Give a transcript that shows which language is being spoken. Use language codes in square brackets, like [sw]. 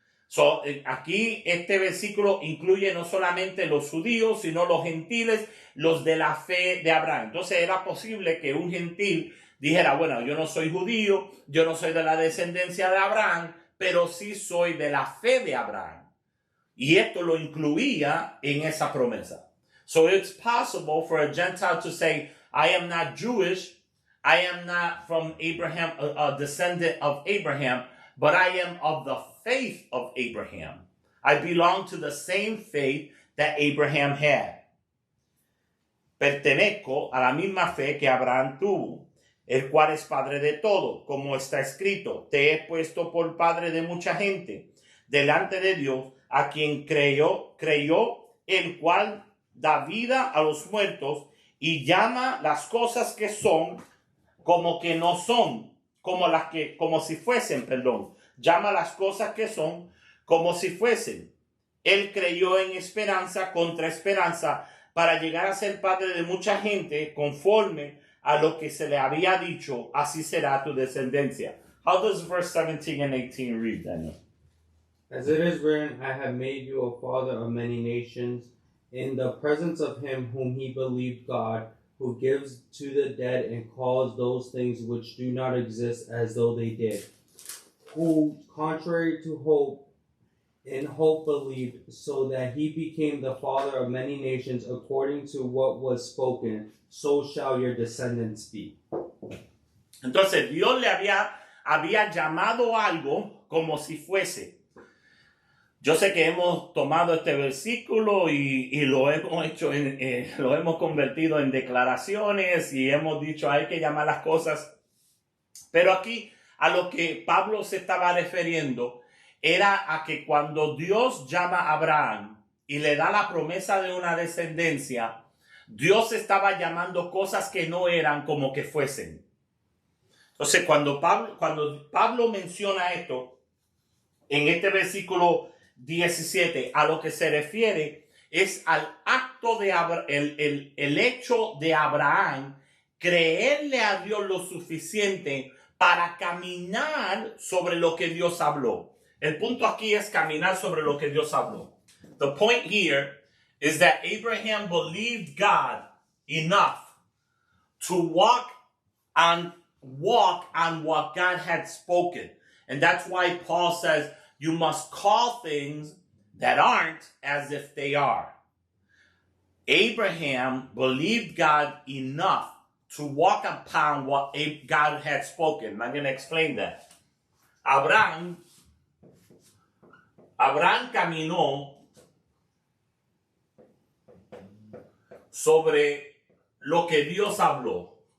[es] So, aquí este versículo incluye no solamente los judíos, sino los gentiles, los de la fe de Abraham. Entonces era posible que un gentil dijera, bueno, yo no soy judío, yo no soy de la descendencia de Abraham, pero sí soy de la fe de Abraham. Y esto lo incluía en esa promesa. [en] So it's possible for a Gentile to say, I am not Jewish, I am not from Abraham, a descendant of Abraham, but I am of the faith of Abraham. I belong to the same faith that Abraham had. [es] Pertenezco a la misma fe que Abraham tuvo, el cual es padre de todo, como está escrito, te he puesto por padre de mucha gente, delante de Dios, a quien creyó, el cual da vida a los muertos y llama las cosas que son como que no son, como si fuesen, llama las cosas que son como si fuesen. Él creyó en esperanza contra esperanza para llegar a ser padre de mucha gente conforme a lo que se le había dicho, así será tu descendencia. [en] How does verse 17 and 18 read, Daniel? As it is written, I have made you a father of many nations, in the presence of him whom he believed, God, who gives to the dead and calls those things which do not exist as though they did, who, contrary to hope, in hope believed, so that he became the father of many nations according to what was spoken, so shall your descendants be. [es] Entonces Dios le había llamado algo como si fuese. Yo sé que hemos tomado este versículo y lo hemos hecho lo hemos convertido en declaraciones y hemos dicho hay que llamar las cosas. Pero aquí a lo que Pablo se estaba refiriendo era a que cuando Dios llama a Abraham y le da la promesa de una descendencia, Dios estaba llamando cosas que no eran como que fuesen. Entonces, cuando Pablo menciona esto, en este versículo 17, a lo que se refiere es al acto de el hecho de Abraham creerle a Dios lo suficiente para caminar sobre lo que Dios habló. El punto aquí es caminar sobre lo que Dios habló. [en] The point here is that Abraham believed God enough to walk on what God had spoken. And that's why Paul says you must call things that aren't as if they are. Abraham believed God enough to walk upon what God had spoken. I'm going to explain that. [es] Abraham caminó sobre lo que Dios habló.